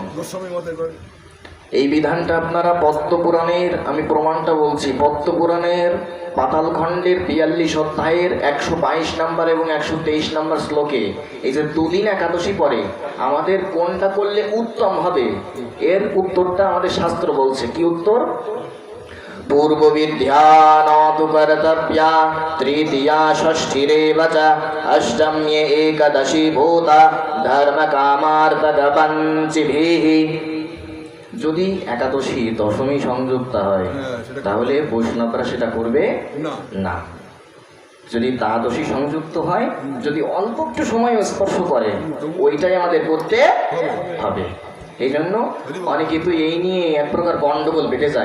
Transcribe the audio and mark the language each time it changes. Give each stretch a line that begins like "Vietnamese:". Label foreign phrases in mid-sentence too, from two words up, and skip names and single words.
Bangla: এই বিধানটা আপনারা পদ্মপুরাণের, আমি প্রমাণটা বলছি, পদ্মপুরাণের পাতালখণ্ডের 42 অধ্যায়ের 122 নম্বর এবং 123 নম্বর শ্লোকে এই যে 2 দিন একাদশী পরে আমাদের কোনটা করলে উত্তম হবে, এর উত্তরটা আমাদের শাস্ত্র বলছে। কি উত্তর?
Sanskrit: पूर्व विद्या न तु कर्तव्या तृतीया षष्ठीरेव च अष्टम्ये एकदशी भूता धर्म कामार्थक पंचभिः।
Bangla: যদি একাদশী দশমী সংযুক্ত হয় তাহলে বৈষ্ণবরা সেটা করবে না। যদি দ্বাদশী সংযুক্ত হয়, যদি অল্প একটু সময় স্পর্শ করে, ওইটাই আমাদের করতে হবে। এই জন্য অনেকে তো এই নিয়ে এক প্রকার গন্ডগোল বেঁধে যায়।